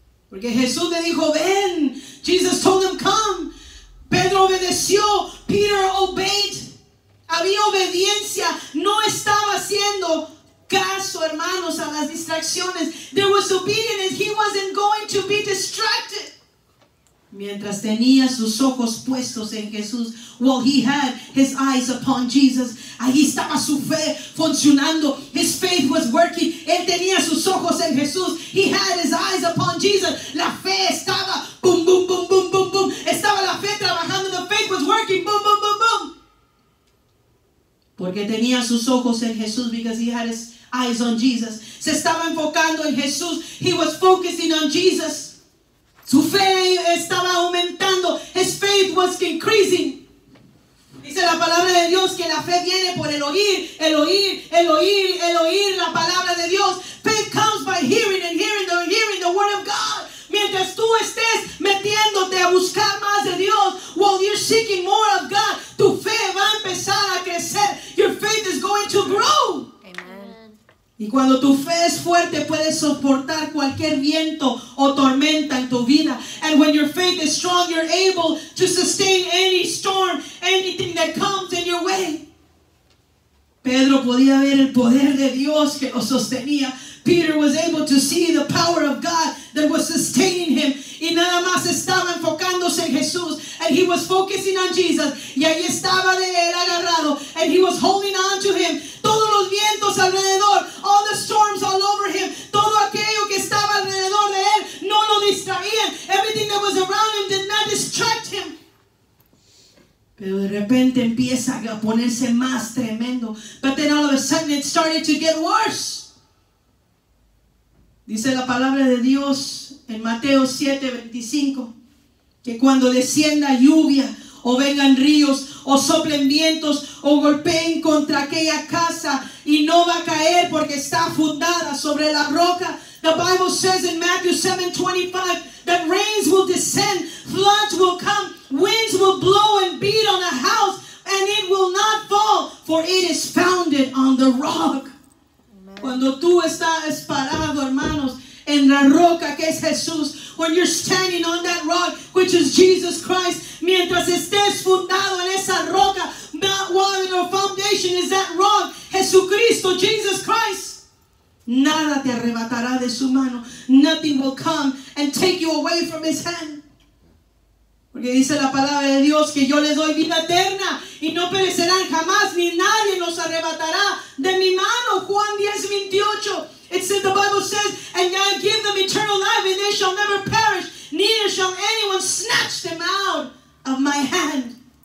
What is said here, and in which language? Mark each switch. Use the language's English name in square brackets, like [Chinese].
[Spanish] Porque Jesús le dijo, ven. [English] Jesus told him, come. [Spanish] Pedro obedeció. [English] Peter obeyed. [Spanish] Había obediencia. No estaba haciendo caso, hermanos, a las distracciones. [English] There was obedience. He wasn't going to be distracted. [Spanish] Mientras tenía sus ojos puestos en Jesús, [English] while he had his eyes upon Jesus, [Spanish] ahí estaba su fe funcionando. [English] His faith was working. [Spanish] Él tenía sus ojos en Jesús. [English] He had his eyes upon Jesus. [Spanish] La fe estaba boom, boom, boom, boom, boom, boom. Estaba la fe trabajando. [English] The faith was working. [Spanish] Boom, boom, boom, boom. Porque tenía sus ojos en Jesús, [English] because he had his eyes on Jesus. [Spanish] Se estaba enfocando en Jesús. [English] He was focusing on Jesus. [Spanish] Su fe estaba aumentando. [English] His faith was increasing. [Spanish] Dice la palabra de Dios que la fe viene por el oír, el oír, el oír, el oír la palabra de Dios. [English] Faith comes by hearing and hearing the word of God. [Spanish] Mientras tú estés metiéndote a buscar más de Dios, [English] while you're seeking more of God, [Spanish] tu fe va a empezar a crecer. [English] Your faith is going to grow. [Spanish] Y cuando tu fe es fuerte, puedes soportar cualquier viento o tormenta en tu vida. [English] And when your faith is strong, you're able to sustain any storm, anything that comes in your way. [Spanish] Pedro podía ver el poder de Dios que lo sostenía. [English] Peter was able to see the power of God that was sustaining him. [Spanish] Y nada más estaba enfocándose en Jesús. [English] And he was focusing on Jesus. [Spanish] Y ahí estaba de él agarrado. [English] And he was holding on to him. [Spanish] Todos los vientos alrededor, [English] all the storms all over him, [Spanish] todo aquello que estaba alrededor de él, no lo distraían. [English] Everything that was around him did not distract him. [Spanish] Pero de repente empieza a ponerse más tremendo. [English] But then all of a sudden it started to get worse. [Spanish] Dice la palabra de Dios en Mateo 7:25 que cuando descienda lluvia o vengan ríos o soplen vientos o golpeen contra aquella casa y no va a caer porque está fundada sobre la roca. [English] The Bible says in Matthew 7:25 that rains will descend, floods will come, winds will blow and beat on a house, and it will not fall, for it is founded on the rock. [Spanish] Cuando tú estás parado, hermanos, en la roca que es Jesús, [English] when you're standing on that rock, which is Jesus Christ, [Spanish] mientras estés fundado en esa roca, [English] that one, your foundation is that rock, [Spanish] Jesucristo, Jesus Christ, nada te arrebatará de su mano. [English] Nothing will come and take you away from his hand. [Spanish] Porque dice la palabra de Dios que yo les doy vida eterna y no perecerán jamás, ni nadie nos arrebatará de mi mano. Juan 10:28. [English] It says, the Bible says, and I give them eternal life, and they shall never perish, neither shall anyone snatch them out of my hand.